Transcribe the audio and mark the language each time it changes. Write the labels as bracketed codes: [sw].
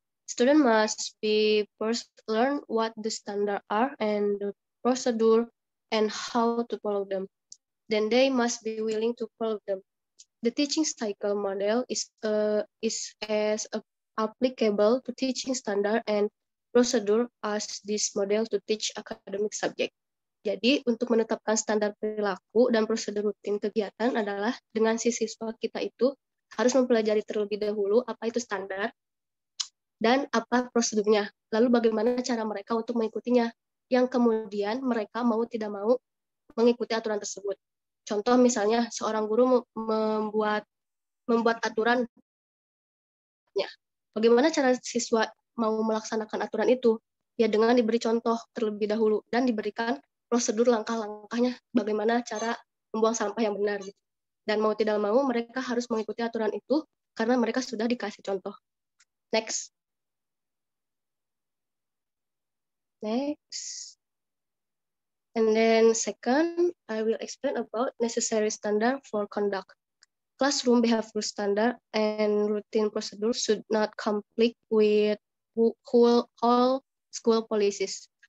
[en] Student must be first learn what the standard are and the procedure and how to follow them. Then they must be willing to follow them. The teaching cycle model is as applicable to teaching standard and procedure as this model to teach academic subject. [id] Jadi, untuk menetapkan standar perilaku dan prosedur rutin kegiatan adalah dengan si siswa kita itu harus mempelajari terlebih dahulu apa itu standar dan apa prosedurnya. Lalu bagaimana cara mereka untuk mengikutinya, yang kemudian mereka mau tidak mau mengikuti aturan tersebut. Contoh misalnya seorang guru membuat aturan, bagaimana cara siswa mau melaksanakan aturan itu? Ya dengan diberi contoh terlebih dahulu dan diberikan prosedur langkah-langkahnya bagaimana cara membuang sampah yang benar gitu. Dan mau tidak mau mereka harus mengikuti aturan itu karena mereka sudah dikasih contoh. [en] Next. And then second, I will explain about necessary standard for conduct. Classroom behavior standard and routine procedure should not conflict with all school policies.